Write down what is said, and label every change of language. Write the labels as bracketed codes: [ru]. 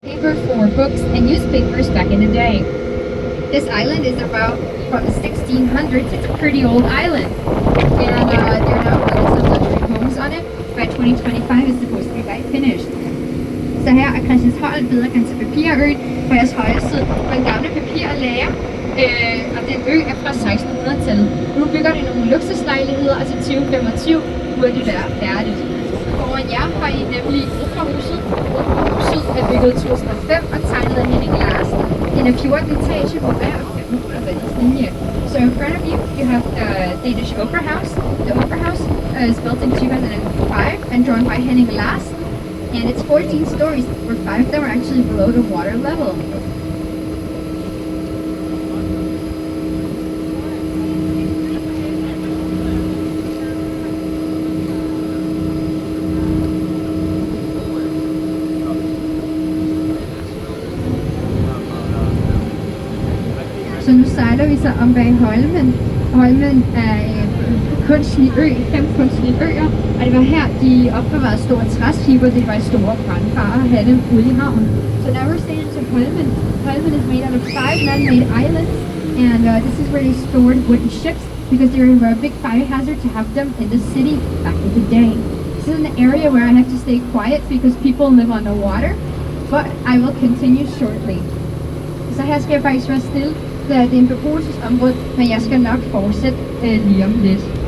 [en] Paper for books and newspapers back in the day. This island is about from the 1600s. It's a pretty old island, and there are now built some luxury homes on it. By 2025 it's supposed to be like finished. [da] Så her er Christiansholm bedre kendt til Papirøen på jeres højre side på en gamle papirlager. Og den ø er fra 1600-tallet. Nu bygger de nogle luksuslejligheder, og til 2025 burde det være færdigt. Foran jer har I nemlig operahuset. Operahuset er bygget i 2005 og tegnet af Henning Larsen. Den er 14 etage på hver og 5 meter vandets linje. [en] So in front of you, you have the Danish Opera House. The Opera House is built in 2005 and drawn by Henning Larsen. And it's 14 stories, where 5 of them are actually below the water level. [da] Så nu sejler vi så om bag Holmen. Holmen er en kunstig ø, 5 kunstige øer, og det var her, de opbevarede store træskibe, det var store brandfarer at have dem ude i havnen. [en] So now we're staying to Holmen. Holmen is made out of 5 man-made islands, and this is where they stored wooden ships because they were a big fire hazard to have them in the city back in the day. This is an area where I have to stay quiet because people live on the water, but I will continue shortly. [da] Så her skal jeg faktisk være stille. Det er en beboelsesområde, men jeg skal nok fortsætte lige om lidt.